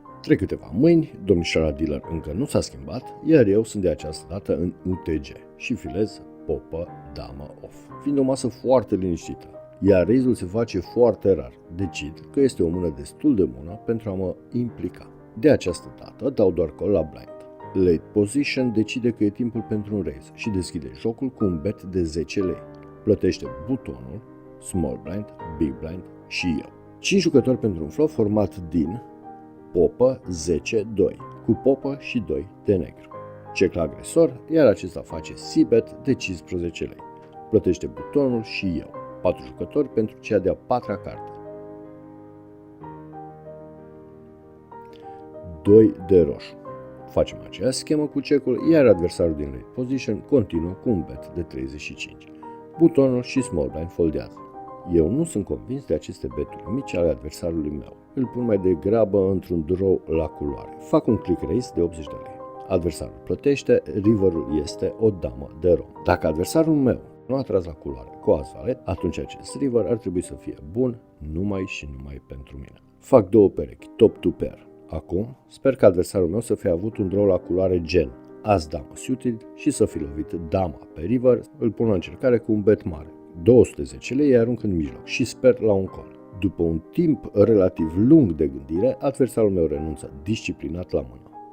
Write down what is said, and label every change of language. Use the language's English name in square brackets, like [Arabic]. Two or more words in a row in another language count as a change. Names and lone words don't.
[Romanian] Trec câteva mâini, domnișoara dealer încă nu s-a schimbat, iar eu sunt de această dată în UTG și filez popă, damă, off. Fiind o masă foarte liniștită, iar raise-ul se face foarte rar, decid că este o mână destul de bună pentru a mă implica. De această dată dau doar call la blind. [English] Late position [Romanian] decide că e timpul pentru un raise și deschide jocul cu un bet de 10 lei. Plătește butonul, [English] small blind, big blind [Romanian] și eu. 5 jucători pentru un flop format din popă 10-2, cu popă și 2 de negru. Check la agresor, iar acesta face c-bet de 15 lei. Plătește butonul și eu. 4 jucători pentru cea de-a 4-a carte. 2 de roșu. Facem aceeași schemă cu check-ul, iar adversarul din [English] late position [Romanian] continuă cu un bet de 35. Butonul și [English] small blind [Romanian] foldează. Eu nu sunt convins de aceste beturi mici ale adversarului meu. Îl pun mai degrabă într-un draw la culoare. Fac un [English] click raise [Romanian] de 80 de lei. Adversarul plătește, riverul este o damă de rom. Dacă adversarul meu nu a tras la culoare cu as valet, atunci acest river ar trebui să fie bun numai și numai pentru mine. Fac două perechi, [English] top to pair. [Romanian] Acum sper că adversarul meu să fie avut un draw la culoare gen as-damă suited și să fi lovit dama pe river, îl pun la încercare cu un bet mare. 210 lei îi arunc în mijloc și sper la un call. După un timp relativ lung de gândire, adversarul meu renunță disciplinat la mână.